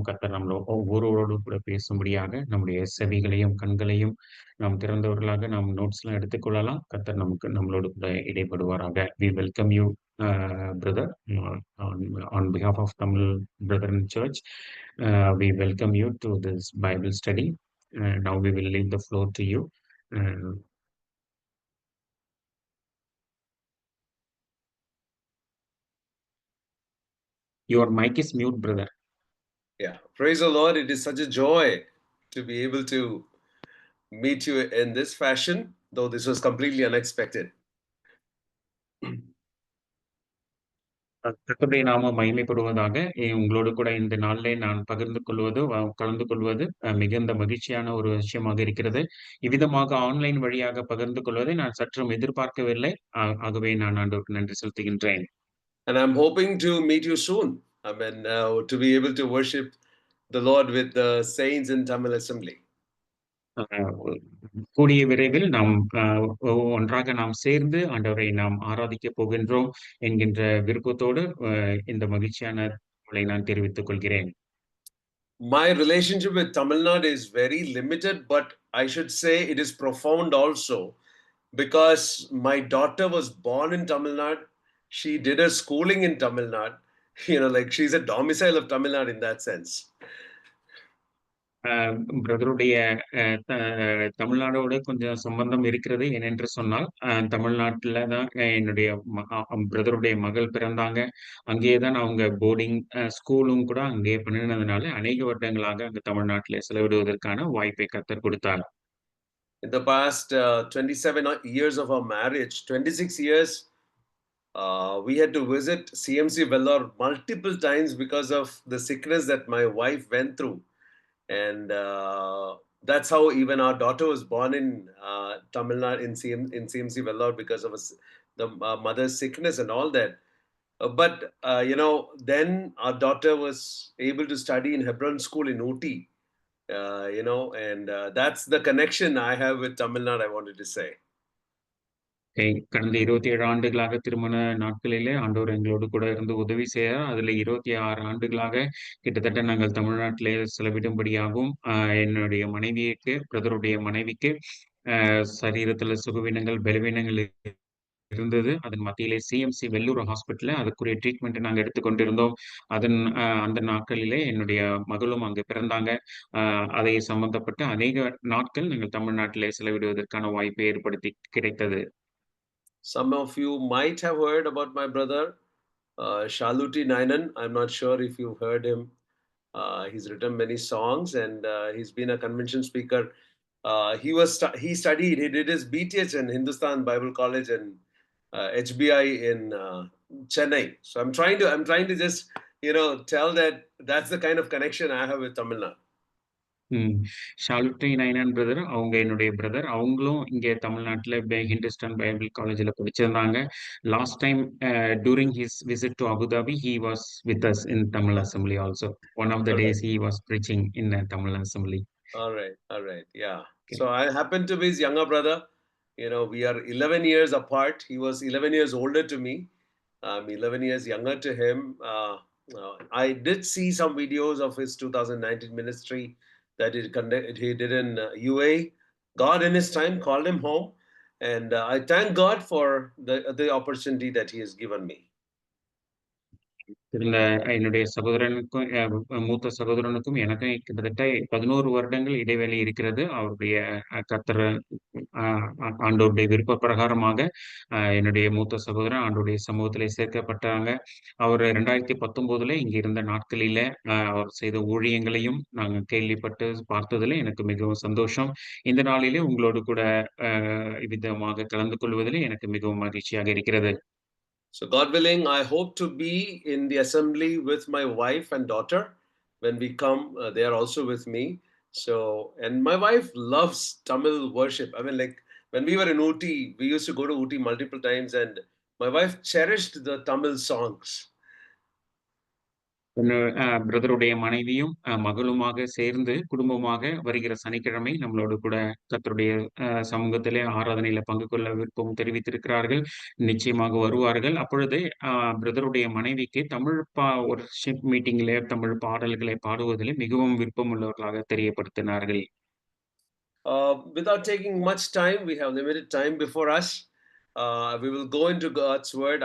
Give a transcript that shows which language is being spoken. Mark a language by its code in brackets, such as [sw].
[ta] கர்த்தர் நம்மள ஒவ்வொருவரோடும் கூட பேசும்படியாக நம்முடைய செவிகளையும், கண்களையும் நாம் திறந்தவர்களாக நாம் நோட்ஸ்லாம் எடுத்துக்கொள்ளலாம். கர்த்தர் நம்மளோடு கூட இடைப்படுவாராக. [en] We welcome you, brother, on on behalf of Tamil Brethren Church. We welcome you to this Bible study. Now we will leave the floor to you. Uh, your mic is mute, brother. Yeah, praise the Lord. It is such a joy to be able to meet you in this fashion, though this was completely unexpected. [ta] கர்த்தருடைய நாமம் மகிமைப்படுவதாக. உங்களோடு கூட இந்த நாளிலே நான் கலந்து கொள்வது மிகுந்த மகிழ்ச்சியான ஒரு விஷயமாக இருக்கிறது. இவ்விதமாக ஆன்லைன் வழியாக பகிர்ந்து கொள்வதை நான் சற்றும் எதிர்பார்க்கவில்லை. ஆகவே நான் ஆண்டவருக்கு நன்றி செலுத்துகின்றேன். [en] And I'm hoping to meet you soon. I mean, to be able to worship the Lord with the saints in Tamil Assembly. [ta] கூடிய விரைவில் நாம் ஒன்றாக நாம் சேர்ந்து ஆண்டவரை நாம் ஆராதிக்கப் போகின்றோம் என்கின்ற விருப்பத்தோடு இந்த மகிழ்ச்சியான நான் தெரிவித்துக் கொள்கிறேன். [en] My relationship with Tamil Nadu is very limited, but I should say it is profound also because my daughter was born in Tamil Nadu. She did her schooling in Tamil Nadu. Like she's a domicile of Tamil Nadu in that sense. [ta] பிரதருடைய தமிழ்நாடோட கொஞ்சம் சம்பந்தம் இருக்கிறது. ஏனென்று சொன்னால், தமிழ்நாட்டுல தான் என்னுடைய பிரதருடைய மகள் பிறந்தாங்க. அங்கேயே தான் அவங்க போர்டிங் ஸ்கூலும் கூட அங்கேயே பண்ணினதுனால, அநேக வருடங்களாக அங்க தமிழ்நாட்டிலே செலவிடுவதற்கான வாய்ப்பை கர்த்தர் கொடுத்தார். [en] In the past 27 years of our marriage, 26 years, we had to visit CMC Vellore multiple times because of the sickness that my wife went through. And that's how even our daughter was born in Tamil Nadu in CMC Vellore because of the mother's sickness and all that. But then our daughter was able to study in Hebron School in Ooty. And that's the connection I have with Tamil Nadu, I wanted to say. [ta] கடந்த 27 ஆண்டுகளாக திருமண நாட்களிலே ஆண்டவர் எங்களோடு கூட இருந்து உதவி செய்தார். அதுல 26 ஆண்டுகளாக கிட்டத்தட்ட நாங்கள் தமிழ்நாட்டிலே செலவிடும்படியாகவும், என்னுடைய பிரதருடைய மனைவிக்கு சரீரத்துல சுகவீனங்கள், பலவீனங்கள் இருந்தது. அதன் மத்தியிலே சிஎம்சி வெல்லூர் ஹாஸ்பிட்டல்ல அதுக்குரிய ட்ரீட்மெண்ட் நாங்க எடுத்துக்கொண்டிருந்தோம். அந்த நாட்களிலே என்னுடைய மகளும் அங்கு பிறந்தாங்க. அதை சம்பந்தப்பட்ட அநேக நாட்கள் நாங்கள் தமிழ்நாட்டிலே செலவிடுவதற்கான வாய்ப்பை ஏற்படுத்தி கிடைத்தது. [en] Some of you might have heard about my brother, Shaluti Nainan. I'm not sure if you've heard him. He's written many songs and he's been a convention speaker. He studied, he did his BTH in Hindustan Bible College and HBI in Chennai. So I'm trying to just, tell that that's the kind of connection I have with Tamil Nadu. [ta] ஷாலுட்டி Ninan brother அவங்க என்னுடைய brother. அவங்களும் இங்கே தமிழ்நாட்டுல Hindustan Bible காலேஜ்ல படிச்சிருந்தாங்க. [en] Last time during his visit to Abu Dhabi he was with us in Tamil Assembly also. One of the days he was preaching in Tamil Assembly. All right. Yeah. Okay. So I happen to be his younger brother. We are 11 years apart. He was 11 years older to me. I'm 11 years younger to him. I did see some videos of his 2019 ministry that he did in UAE. God in his time called him home. And I thank God for the opportunity that he has given me. [ta] இருந்த என்னுடைய சகோதரனுக்கும் மூத்த சகோதரனுக்கும் எனக்கும் கிட்டத்தட்ட 11 வருடங்கள் இடைவெளி இருக்கிறது. அவருடைய கர்த்தர் ஆண்டவருடைய விருப்ப பிரகாரமாக என்னுடைய மூத்த சகோதரன் ஆண்டவருடைய சமூகத்திலே சேர்க்கப்பட்டாங்க. அவர் 2019 இங்க இருந்த நாட்களில அவர் செய்த ஊழியங்களையும் நாங்க கேள்விப்பட்டு பார்த்ததுல எனக்கு மிகவும் சந்தோஷம். இந்த நாளிலே உங்களோடு கூட இவ்விதமாக கலந்து கொள்வதிலே எனக்கு மிகவும் மகிழ்ச்சியாக இருக்கிறது. [en] So God willing, I hope to be in the assembly with my wife and daughter. When we come, they are also with me. So, and my wife loves Tamil worship. I mean, like when we were in Ooty, we used to go to Ooty multiple times and my wife cherished the Tamil songs. [ta] பிரதருடைய மனைவியும், மகளுமாக சேர்ந்து குடும்பமாக வருகிற சனிக்கிழமை நம்மளோடு கூட கர்த்தருடைய சமூகத்திலே ஆராதனையில பங்கு கொள்ள விருப்பம் தெரிவித்திருக்கிறார்கள். நிச்சயமாக வருவார்கள். அப்பொழுது பிரதருடைய மனைவிக்கு தமிழ் வொர்ஷிப் மீட்டிங்கிலே தமிழ் பாடல்களை பாடுவதிலே மிகவும் விருப்பம் உள்ளவர்களாக தெரியப்படுத்தினார்கள். [en] Without taking much time, we have limited time before us. We will go into God's word.